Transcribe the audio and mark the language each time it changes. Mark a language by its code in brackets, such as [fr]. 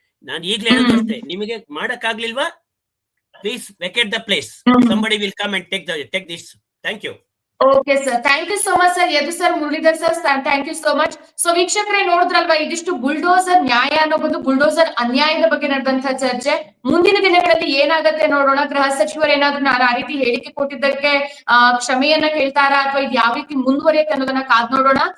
[kn] ನಾನು ಈಗ್ಲೇ ಹೇಳೋದಷ್ಟೇ, ನಿಮಗೆ ಮಾಡಕ್ ಆಗ್ಲಿಲ್ವಾ, [en] please vacate the place. Somebody will come and take this. Thank you. Okay sir, thank you so much sir. [kn] Yadu sir, Muralidhar sir, [en] thank you so much. [kn] So ವೀಕ್ಷಕರೇ, ನೋಡಿದ್ರಲ್ವಾ, ಇದಿಷ್ಟು bulldozer ನ್ಯಾಯ ಅನ್ನೋದು ಬುಲ್ಡೋಸರ್ ಅನ್ಯಾಯದ ಬಗ್ಗೆ ನಡೆದಂತಹ ಚರ್ಚೆ. ಮುಂದಿನ ದಿನಗಳಲ್ಲಿ ಏನಾಗತ್ತೆ ನೋಡೋಣ. ಗೃಹ ಸಚಿವರು ಏನಾದ್ರು ಆ ರೀತಿ ಹೇಳಿಕೆ ಕೊಟ್ಟಿದ್ದಕ್ಕೆ ಕ್ಷಮೆಯನ್ನ ಕೇಳ್ತಾರಾ ಅಥವಾ ಇದು ಯಾವ ರೀತಿ ಮುಂದುವರಿಯುತ್ತೆ ಅನ್ನೋದನ್ನ ಕಾದ್ ನೋಡೋಣ.